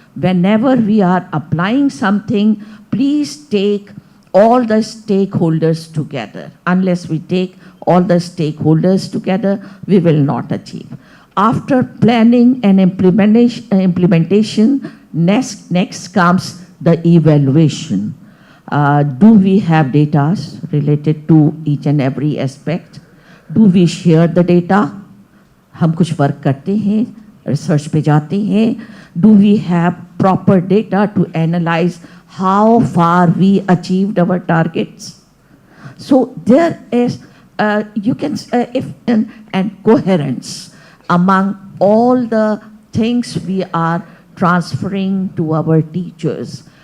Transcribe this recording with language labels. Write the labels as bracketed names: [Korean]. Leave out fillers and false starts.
[English] Whenever we are applying something, please take all the stakeholders together. Unless we take all the stakeholders together, we will not achieve. After planning and implementation, next comes the evaluation. Do we have data related to each and every aspect? Do we share the data? [Hindi] हम कुछ work करते हैं, research पे जाते हैं. [English] Do we have proper data to analyze how far we achieved our targets? So there is, you can, and coherence among all the things we are transferring to our teachers.